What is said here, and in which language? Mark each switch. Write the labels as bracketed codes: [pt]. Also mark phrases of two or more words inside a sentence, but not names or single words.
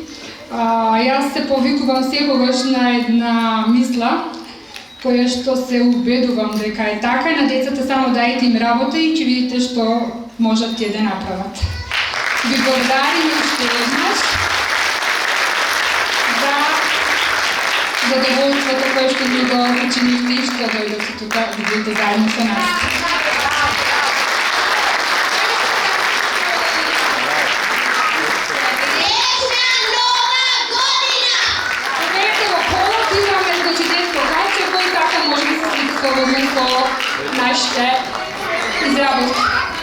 [mk] Јас се повикувам секогаш на една мисла, која што се убедувам дека е така, и на децата само дајте им работа и ќе видите што можат тие да направат. Ви благодарим уште еднаш за задоволството кое што ни го причинихте и што дојдете тука да бидете заедно со нас. [sr] Srećna nova godina! [mk] Поверете во колот имаме значи детско каче кој така може да се слика со нашите изработки.